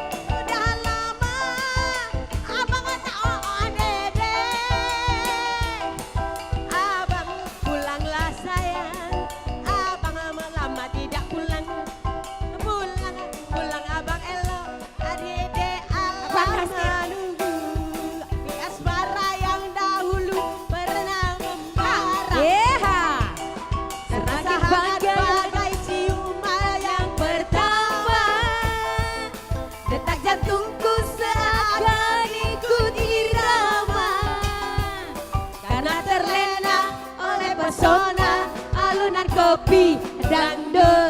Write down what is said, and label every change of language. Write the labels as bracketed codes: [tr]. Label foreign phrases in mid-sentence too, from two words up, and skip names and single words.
[id] Sudah lama abang tak dedek. Abang pulanglah sayang, abang lama tidak pulang. Pulang abang elok, adik-adik abang menunggu. Api asmara yang dahulu pernah membara, terasa hangat bagai ciuman yang pertama. Detak jantungku seakan ikut irama, karena terlena oleh pesona alunan kopi dangdut.